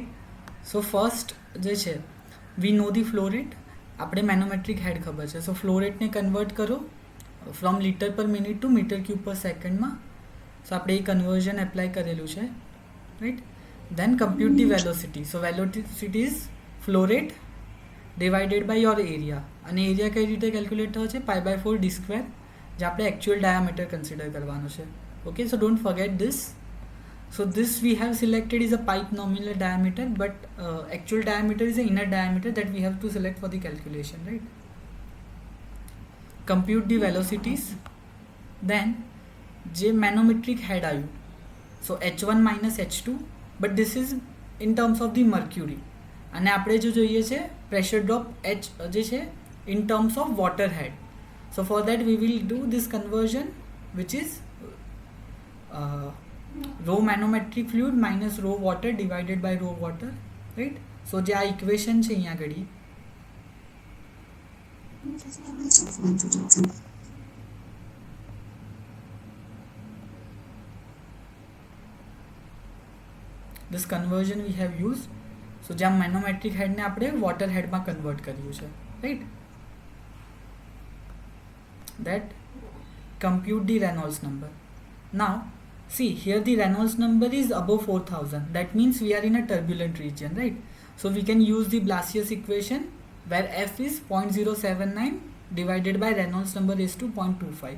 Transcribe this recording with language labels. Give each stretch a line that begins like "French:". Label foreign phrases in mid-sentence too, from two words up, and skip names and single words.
English: So first
Gujarati: જે છે
English: we know the flow rate,
Gujarati: આપણે
English: manometric head
Gujarati: ખબર છે,
English: so flow rate
Gujarati: ને કન્વર્ટ કરો
English: from litre per minute to metre cube per secondમાં.
Gujarati: સો આપણે એ કન્વર્ઝન એપ્લાય કરેલું છે, રાઈટ.
English: Then compute the velocity. So velocity is flow rate divided by your area.
Gujarati: અને એરિયા કઈ રીતે કેલ્ક્યુલેટ થયો છે? π/4 d સ્ક્વેર, જે આપણે
English: actual diameter consider
Gujarati: કરવાનો છે.
English: okay, so don't forget this. So this we have selected is a pipe nominal diameter, but actual diameter is the inner diameter that we have to select for the calculation, right? Compute the velocities. Then J manometric head आयु. So H1 minus H2, but this is in terms of the mercury.
Gujarati: અને આપણે જો જોઈએ છે
English: pressure drop H
Gujarati: જે છે
English: in terms of water head. So for that we will do this conversion, which is rho manometric fluid minus rho water divided by rho water, right?
Gujarati: So જે આ ઇક્વેશન છે અહીંયા ઘડી,
English: this conversion we have used.
Gujarati: So જ્યાં
English: manometric head
Gujarati: ને આપણે
English: water head
Gujarati: માં convert કર્યું છે,
English: right? That compute the Reynolds number. Now see here the Reynolds number is above 4000. That means we are in a turbulent region, right? So we can use the Blasius equation where F is 0.079 divided by Reynolds number is to 0.25.